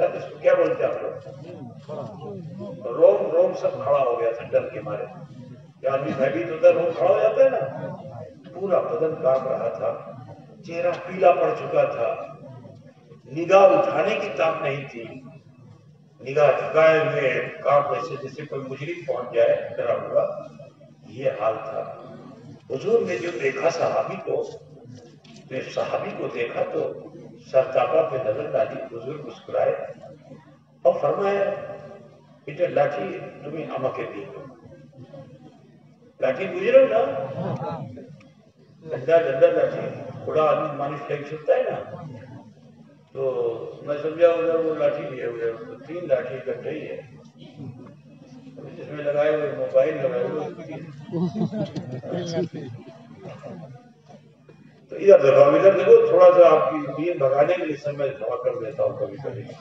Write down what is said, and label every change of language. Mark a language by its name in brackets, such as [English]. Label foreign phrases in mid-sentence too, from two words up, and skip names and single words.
[Urdu] ہے اس کو کیا بولتے ہیں آپ لوگ، روم روم سب کھڑا ہو گیا تھا ڈر کے مارے، کہ آدمی بھیبیت ہوتا ہے روم کھڑا ہو جاتا ہے نا، پورا بدن کاٹ رہا تھا، چہرہ پیلا پڑ چکا تھا، نگاہ اٹھانے کی طاقت نہیں تھی، نگاہ جھکائے ہوئے کام ایسے جیسے کوئی مجرم پہنچ جائے ڈرا ہوا، یہ حال تھا۔ حضور نے جو دیکھا صحابی کو، نے صحابی کو دیکھا تو سرتاپا پہ نظر ڈالی، حضور مسکرائے اور فرمایا بیٹا لاٹھی تمہیں [Bangla] আমাকে দিও، [Urdu] لاٹھی [Bangla] বুঝলো না, [Urdu] ڈنڈا لاٹھی بڑا آدمی مانش لے سکتا ہے نا، تو میں سمجھا ادھر وہ لاٹھی لیے ہوئے 3 لاٹھی اکٹھے ہی ہے، جس میں لگائے ہوئے موبائل لگائے ہوئے، تو ادھر دیکھو تھوڑا سا آپ کی دین بھگانے کے لیے سر میں دعا کر دیتا ہوں کبھی کبھی۔